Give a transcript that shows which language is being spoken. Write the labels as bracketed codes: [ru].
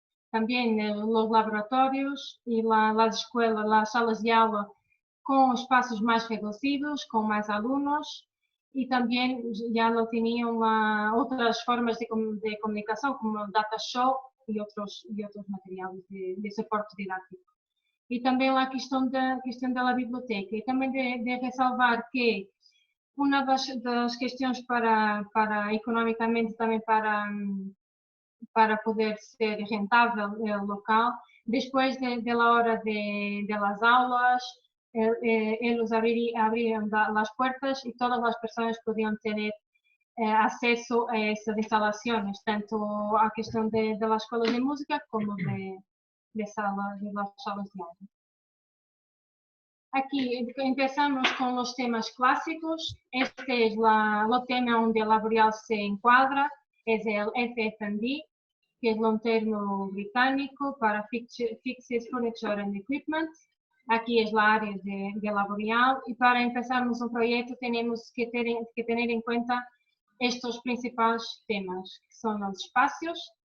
[es] También los laboratorios y las escuelas, las salas de aula con espacios más reducidos, con más alumnos, y también ya lo tenían otras formas de comunicación como data show y otros materiales de soporte didáctico. [pt] E também a questão da biblioteca. E também de ressalvar que uma das questões para economicamente também para poder ser rentável o local, depois da hora das aulas, eles abriam as portas e todas as pessoas podiam ter acesso a essas instalações, tanto a questão das escolas de música como de salas de aula. [es] Aquí empezamos con los temas clásicos. Este es el tema donde el laboral se encuadra, es el FF&E, que es un término británico para Fixes, Furniture and Equipment. Aquí es la área de laboral, y para empezarmos un proyecto tenemos que tener en cuenta estos principales temas, que son los espacios.